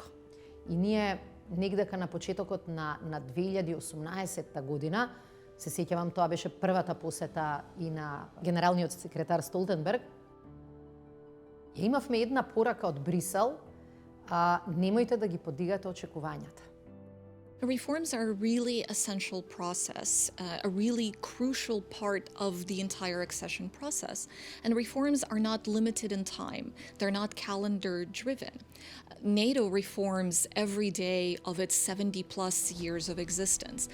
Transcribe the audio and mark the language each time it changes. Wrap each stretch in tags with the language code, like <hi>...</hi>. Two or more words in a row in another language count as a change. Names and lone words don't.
<mk>И ние негдека на почетокот на 2018 година, се сеќавам, тоа беше првата посета и на генералниот секретар Столтенберг, ја имавме една порака од Брисел, немојте да ги подигате очекувањата.</mk> <en>Reforms are a really essential process, a really crucial part of the entire accession process. And reforms are not limited in time. They're not calendar driven. NATO reforms every day of its 70 plus years of existence.</en>